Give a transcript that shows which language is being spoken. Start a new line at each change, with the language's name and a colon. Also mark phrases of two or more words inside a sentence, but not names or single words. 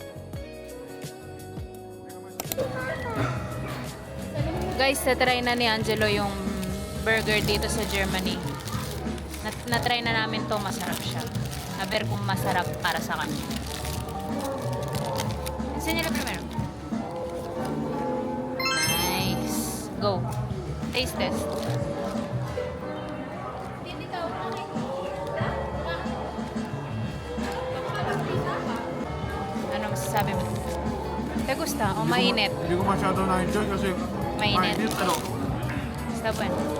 Filipino: Guys, natry na ni Angelo yung burger dito sa Germany. Natry na namin to, masarap siya. Aber kung masarap para sa kanya.
Spanish: Enseñale primero.
English: Nice. Go. Taste test.
Filipino: Ano masasabi mo?
Spanish: Te gusta o mainit?
Filipino: Hindi ko masyado na-enjoy kasi Mainit. ano,
Spanish: Está bueno.